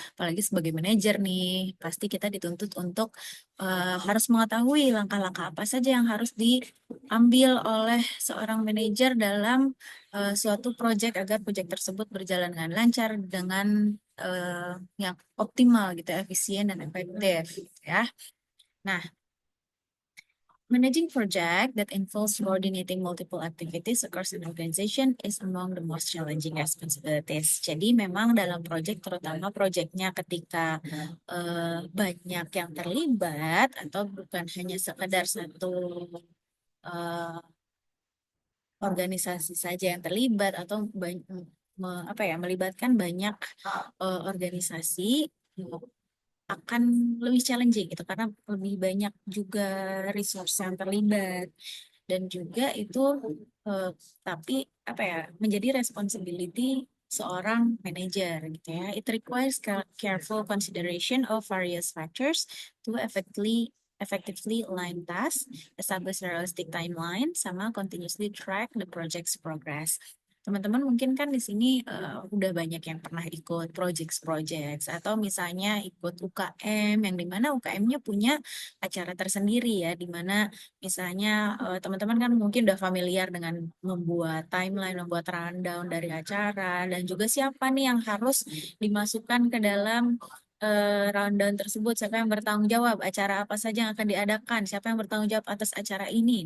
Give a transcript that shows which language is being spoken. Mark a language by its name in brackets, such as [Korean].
[Indonesian] Apalagi sebagai manajer nih, pasti kita dituntut untuk harus mengetahui langkah-langkah apa saja yang harus diambil oleh seorang manajer dalam suatu project agar project tersebut berjalan dengan lancar dengan yang optimal gitu, efisien dan efektif gitu ya. [English] Nah, managing project that involves coordinating multiple activities across an organization is among the most challenging responsibilities. [Indonesian] Jadi memang dalam project, terutama projectnya ketika banyak yang terlibat atau bukan hanya sekedar satu eh, organisasi saja yang terlibat atau apa ya melibatkan banyak organisasi akan lebih challenging gitu karena lebih banyak juga resource yang terlibat dan juga itu eh, tapi apa ya menjadi responsibility seorang manajer gitu ya. [English] It requires careful consideration of various factors to effectively align tasks, establish realistic timeline, [Indonesian] sama [English] continuously track the project's progress. [Indonesian] Teman-teman mungkin kan di sini udah banyak yang pernah ikut projects atau misalnya ikut UKM yang dimana UKM-nya punya acara tersendiri ya, dimana misalnya teman-teman kan mungkin udah familiar dengan membuat timeline, membuat rundown dari acara dan juga siapa nih yang harus dimasukkan ke dalam rundown tersebut, siapa yang bertanggung jawab, acara apa saja yang akan diadakan, siapa yang bertanggung jawab atas acara ini.